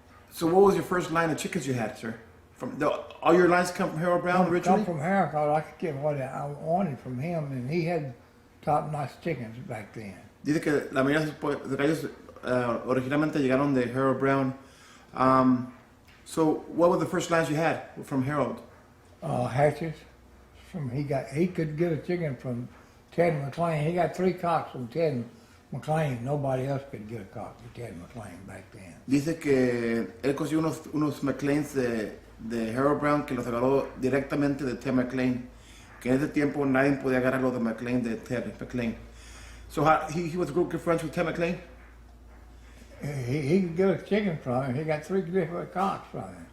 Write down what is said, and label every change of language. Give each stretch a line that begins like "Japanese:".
English: So what was your first line of chickens you had, sir? All your lines come from Harold Brown originally? Come from Harold, 'cause I could get what I wanted from him, and he had top-notch chickens back then.
Spanish: Dice que la mayoría de sus gallos originalmente llegaron de Harold Brown.
English: So what were the first lines you had from Harold? Hatches. He could get a chicken from Ted McLean. He got 3 cocks from Ted McLean. Nobody else could get a cock from Ted McLean back then.
Spanish: Dice que él consiguió unos McLeans de Harold Brown que los agarró directamente de Ted McLean. Que en ese tiempo nadie podía agarrar los de McLean de Ted McLean.
English: So he was good friends with Ted McLean? He could get a chicken from him. He got 3 different cocks from him.